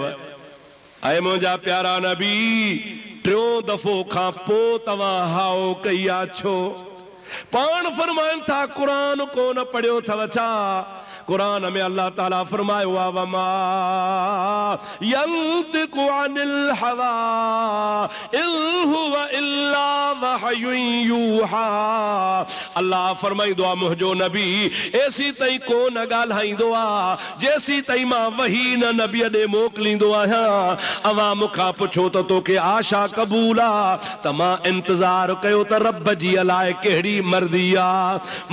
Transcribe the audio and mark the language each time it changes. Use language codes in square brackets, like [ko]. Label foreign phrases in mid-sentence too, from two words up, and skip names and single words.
[sd] ऐं मुंहिंजा प्यारा नबी, टियों दफ़ो खां पोइ तव्हां हाओ कई आहे छो? पाण फरमाइनि था क़ुरान कोन पढ़ियो अथव छा? कुरान में अल्लाह ताला फरमायो आहे, [ar] وما ينطق عن الهوى إن هو إلا وحي يوحى. [sd] अल्लाह फरमाईंदो आहे मुंहिंजो नबी ऐसी ताईं कोन ॻाल्हाईंदो आहे जेसी ताईं मां वही न नबी ॾे मोकिलींदो आहियां। अवां मूंखां पुछो त तोखे आशा क़बूल आहे त मां इंतज़ार कयो त रब जी अलाए कहिड़ी मर्ज़ी आहे।